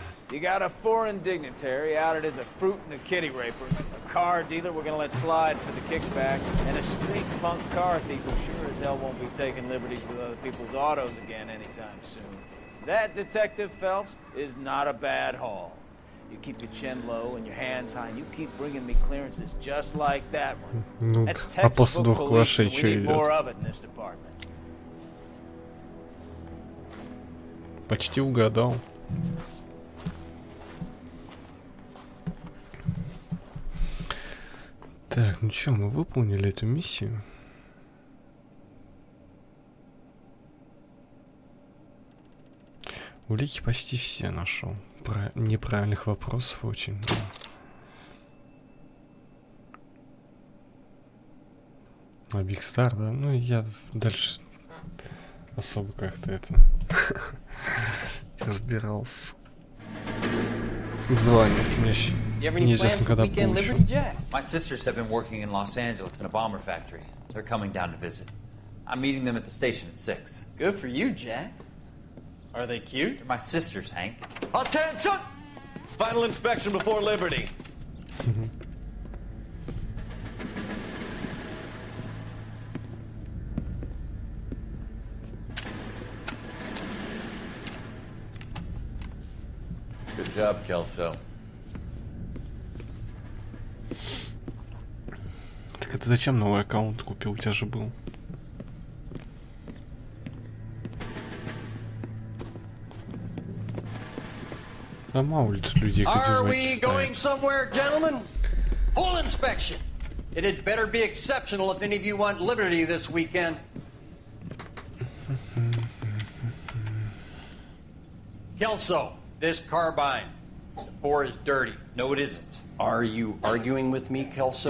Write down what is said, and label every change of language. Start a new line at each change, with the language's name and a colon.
English: You got a foreign dignitary outed as a fruit and a kitty raper, a car dealer we're gonna let slide for the kickbacks, and a street punk car thief who sure as hell won't be taking liberties with other people's autos again anytime soon. That, Detective Phelps, is not a bad haul. You keep your chin low and your hands high, and you keep bringing me clearances just like that one.
Russian: Ну, а после двух клашей что идет? Почти угадал. Так, ну что, мы выполнили эту миссию. Улики почти все нашел. Неправильных вопросов очень много. А Big Star, да? Ну, я дальше особо как-то это разбирался. Звонит мне. Неизвестно, когда получу.
English: My sisters have been working in Los Angeles in a bomber factory. They're coming down to visit. I'm meeting them at the station at 6. Good for you, Jack. Are they cute? They're my sisters, Hank. Attention! Final inspection before liberty. Good job, Kelso.
Russian: Так это зачем новый аккаунт купил? У тебя же был. А мало ли тут людей, кто дизлайки ставит.
English: Somewhere, gentlemen? Full inspection. It had better be exceptional if any of you want liberty this weekend. Kelso, this carbine. The bore is dirty. No, it isn't. Are you arguing with me, Kelso?